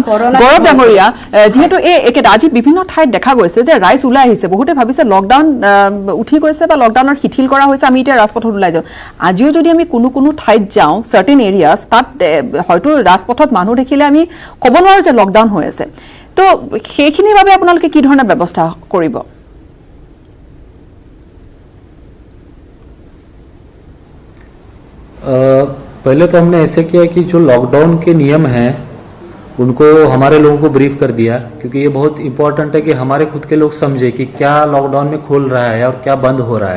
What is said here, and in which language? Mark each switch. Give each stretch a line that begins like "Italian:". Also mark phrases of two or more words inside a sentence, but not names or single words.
Assamese: গৌৰৱ ডাঙৰীয়া, যিহেতু এই একেটা আজি বিভিন্ন ঠাইত দেখা গৈছে যে ৰাইজ ওলাই আহিছে, বহুতে ভাবিছে লকডাউন উঠি গৈছে বা লকডাউনৰ শিথিল কৰা হৈছে, আমি এতিয়া ৰাজপথত ওলাই যাওঁ। আজিও যদি আমি কোনো ঠাইত যাওঁ
English: certain areas,
Assamese: তাত হয়তো ৰাজপথত মানুহ দেখিলে আমি ক'ব নোৱাৰোঁ যে লকডাউন হৈ আছে। তো সেইখিনিৰ বাবে আপোনালোকে কি ধৰণৰ ব্যৱস্থা কৰিব?
Hindi: पहले तो हमने ऐसे किया कि जो लॉकडाउन के नियम हैं उनको हमारे लोगों को ब्रीफ कर दिया, क्योंकि ये बहुत इंपॉर्टेंट है कि हमारे खुद के लोग समझे कि क्या लॉकडाउन में खुल रहा है और क्या बंद हो रहा है।